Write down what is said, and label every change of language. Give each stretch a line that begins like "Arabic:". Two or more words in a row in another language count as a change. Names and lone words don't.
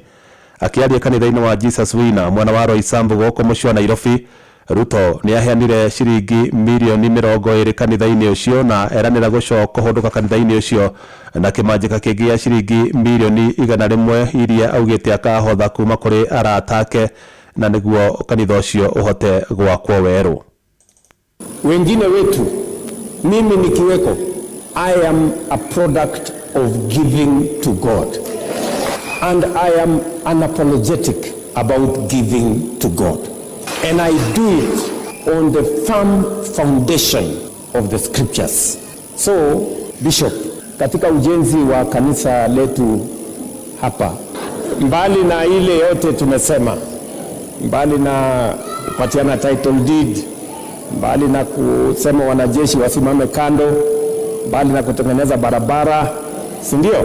Kikuyu: Akĩaria kanitha-inĩ wa Jesus Winner mwena wa Roysambu gũkũ mũciĩ wa Nairobi, Ruto nĩ aheanire ciringi milioni 20 kanitha-inĩ ũcio na eranĩra gũcoka kũhũndũka kanitha-inĩ ũcio na kĩmanjĩka kĩngĩ ya ciringi milioni 100 iria augĩte akahotha kuma kũrĩ arata ake na nĩguo kanitha ũcio ũhote gwakwo werũ.
Swahili: Wengine wetu, mimi nikiweko,
English: I am a product of giving to God and I am unapologetic about giving to God, and I do it on the firm foundation of the scriptures. So,
Swahili: Bishop, katika ujenzi wa kanisa letu hapa, mbali na ile yote tumesema, mbali na kupatiana
English: title deed,
Swahili: mbali na kusema wanajeshi wasimame kando, mbali na kutengeneza barabara, si ndio?